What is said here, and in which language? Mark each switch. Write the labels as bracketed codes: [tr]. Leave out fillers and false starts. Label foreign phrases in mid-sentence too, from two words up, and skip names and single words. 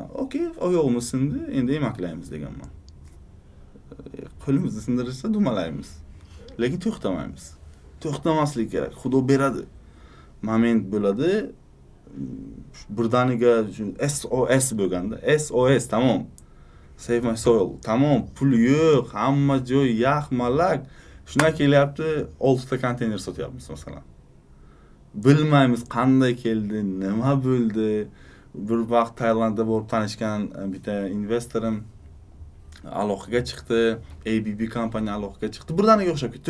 [uz] Okey, oyog'imiz sindi, endi emaklaymiz deganman. Qo'limizni sindirishsa dumalaymiz. Lekin to'xtamaymiz. To'xtamaslik kerak. Xudo beradi. Moment bo'ladi. Birdaniga SOS bo'lganda, SOS tamom. [en] Save my soil. [uz] Tamom, pul yo'q, hamma joy yaxmalak. Shuna kelyapti, 6 ta konteyner sotyapmiz masalan. Bilmaymiz qanday keldi, nima bo'ldi. Bir vaqt Tailandda bo'lib tanishgan bitta investorim aloqaga chiqdi, ABB kompaniya aloqaga chiqdi. Birdaniga o'xshab ketdi.